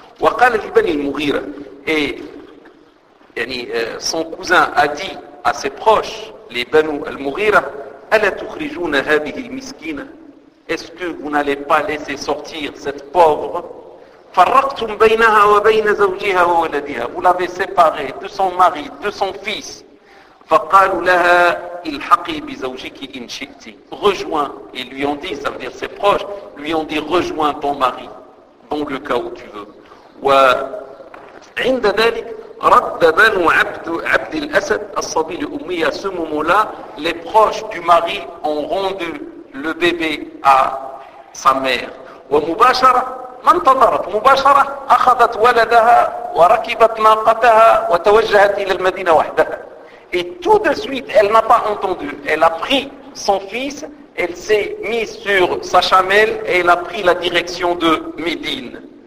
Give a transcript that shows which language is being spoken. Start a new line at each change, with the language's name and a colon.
Arabic: وقال لبني المغيرة,
French: et يعني, son cousin a dit à ses proches, les Banu al-Mughira,
Arabic: ala tukhrijuna hadhihi al-miskina,
French: est-ce que vous n'allez pas laisser sortir cette pauvre?
Arabic: فرقتم بينها وبين زوجها وولدها.
French: Vous l'avez séparée de son mari, de son fils.
Arabic: فقالوا لها الحقي بزوجك إن شئتي.
French: Rejoins. Et lui ont dit, ça veut dire ses proches, lui ont dit rejoins ton mari dans le cas où tu veux.
Arabic: وعند ذلك رد بنو عبد الأسد الصبي لأمي
French: à ce moment-là, les proches du mari ont rendu le bébé à sa mère.
Arabic: ومباشرة ما انتظرت مباشرة أخذت ولدها وركبت ناقتها وتوجهت إلى المدينة وحدها.
French: Et tout de suite, elle n'a pas entendu. Elle a pris son fils, elle s'est mise sur sa chamelle et elle a pris la direction de Médine.